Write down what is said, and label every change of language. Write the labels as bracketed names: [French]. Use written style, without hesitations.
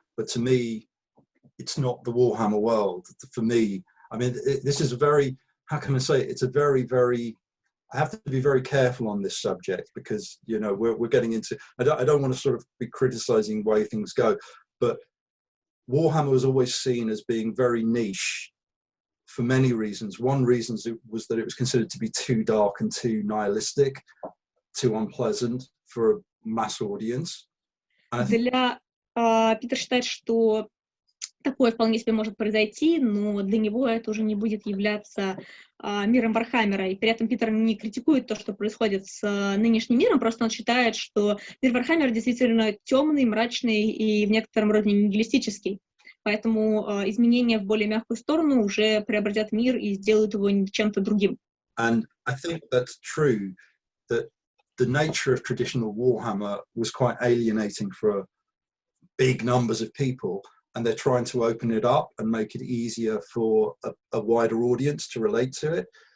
[English] But to me, it's not the Warhammer world. For me, I mean, this is a very, how can I say it? It's a very, very, I have to be very careful on this subject because, we're getting into, I don't want to sort of be criticizing the way things go, but Warhammer was always seen as being very niche for many reasons. One reason was that it was considered to be too dark and too nihilistic, too unpleasant for a mass audience. [Russian] Питер считает, что такое вполне себе может произойти, но для него это уже не будет являться миром Вархаммера. И при этом Питер не критикует то, что происходит с нынешним миром, просто он считает, что мир Вархаммера действительно темный, мрачный и в некотором роде нигилистический. Поэтому изменения в более мягкую сторону уже преобразят мир и сделают его чем-то другим. [English] And I think that's true, that the nature of traditional Warhammer was quite alienating for big numbers of people. And they're trying to open it up and make it easier for a wider audience to relate to it.